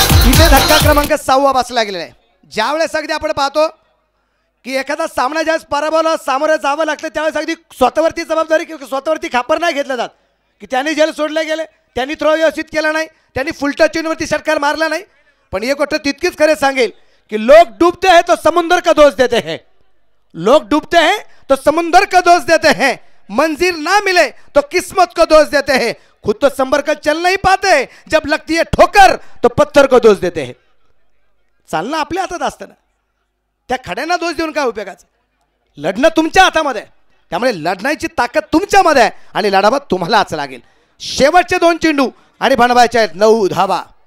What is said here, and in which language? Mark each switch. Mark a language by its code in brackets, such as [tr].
[mr] इथे धक्का क्रमांक 6 बसला गेलेला आहे. ज्यावेळेस अगदी आपण पाहतो की एखादा सामना ज्यावेळेस पराभवाला सामोरं जावं लागतं त्यावेळेस अगदी स्वतःवरती जबाबदारी स्वतःवरती खापर नाही घेतलं जात की त्यांनी जेल सोडले गेले, त्यांनी थ्रो व्यवस्थित केला नाही, त्यांनी फुलटच चेंडूवरती षटकार मारला नाही. पण एक गोष्ट तितकीच खरे सांगेल की [hi] लोग डूबते हैं तो समुंदर का दोष देते हैं. लोग डूबते हैं तो समुंदर का दोष देते हैं. मंजिल ना मिले तो किस्मत को दोष देते हैं. खुद तो संभर कर चल नहीं पाते, जब लगती है ठोकर तो पत्थर को दोष देते हैं. [mr] चालणं आपल्या हातात असतं ना, त्या खड्यांना दोष देऊन काय उपयोगाचं. लढणं तुमच्या हातामध्ये आहे, त्यामुळे लढण्याची ताकद तुमच्यामध्ये आहे आणि लढावं तुम्हालाच लागेल. शेवटचे 2 चेंडू आणि बनवायचे आहेत 9 धाबा.